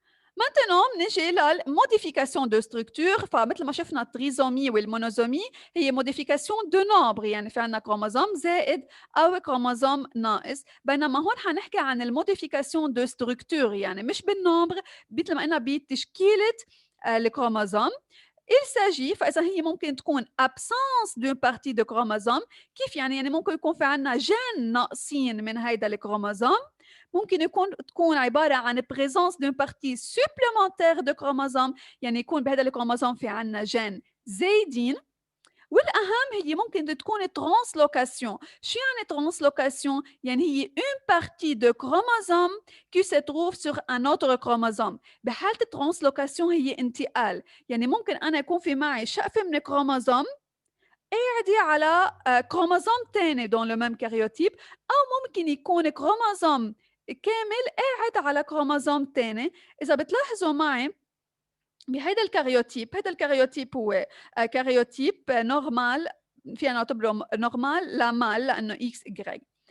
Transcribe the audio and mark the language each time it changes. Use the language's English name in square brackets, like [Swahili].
[French] Maintenant, [Arabic] نجي للموديفيكاسيون دو ستركتور. فمثل ما شفنا التريزومي والمونوزومي هي موديفيكاسيون دو نومبر، يعني في عندنا كروموزوم زائد او كروموزوم ناقص. بينما هون حنحكي عن الموديفيكاسيون دو ستركتور، يعني مش بالنومبر مثل ما قلنا بتشكيله الكروموزوم. [French] Il s'agit [Arabic] فإذا هي ممكن تكون [French] absence d'une partie de chromosome. [Arabic] كيف يعني؟ يعني ممكن يكون في عنا جين ناقصين من هيدا الكروموزوم. ممكن تكون عبارة عن [French] présence d'une partie supplémentaire de chromosome، [Arabic] يعني يكون بهذا الكروموزوم في عنا جين زايدين. والأهم هي ممكن تكون ترانسلوكاسيون. شو يعني ترانسلوكاسيون؟ يعني هي [French] une partie de chromosome qui se trouve sur un autre chromosome. [Arabic] بحالة الترانسلوكاسيون هي انتقال، يعني ممكن أنا يكون في معي شقفة من كروموزوم قاعدة على كروموزوم تاني دون لو ميم كاريوتيب، أو ممكن يكون كروموزوم كامل قاعد على كروموزوم تاني. إذا بتلاحظوا معي بهيدا الكاريوتيب، هيدا الكاريوتيب هو كاريوتيب نورمال، فينا نعتبره نورمال لمال لانه اكس ايغريك.